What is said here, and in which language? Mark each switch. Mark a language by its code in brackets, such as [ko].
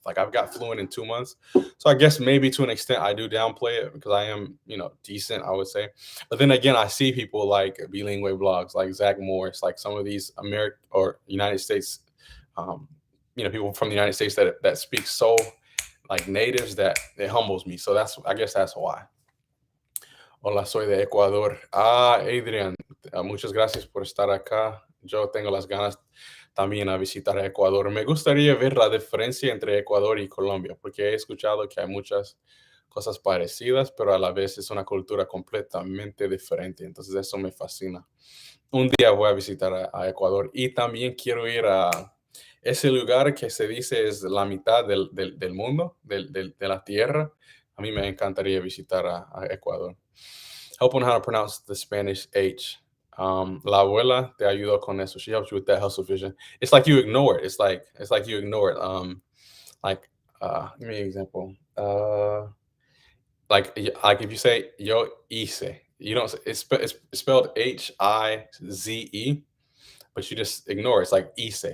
[en] Like I've got fluent in 2 months." So I guess maybe to an extent I do downplay it because I am, decent, I would say. But then again, I see people like bilingual blogs, like Zach Morris, like some of these American or United States, um, people from the United States that speak so like natives that it humbles me. So I guess that's why. [es] Hola, soy de Ecuador. Adrian, muchas gracias por estar acá. Yo tengo las ganas también a visitar a Ecuador. Me gustaría ver la diferencia entre Ecuador y Colombia, porque he escuchado que hay muchas cosas parecidas, pero a la vez es una cultura completamente diferente. Entonces eso me fascina. Un día voy a visitar a Ecuador y también quiero ir a ese lugar que se dice es la mitad del mundo, de la tierra. A mí me encantaría visitar a Ecuador. [en] Help on how to pronounce the Spanish H. [es] La abuela te ayudó con eso. [en] She helps you with that hustle vision. It's like you ignore it. It's like you ignore it. Like give me an example. Like if you say yo hice, you don't. It's spelled Hize, but you just ignore it. It's like hice.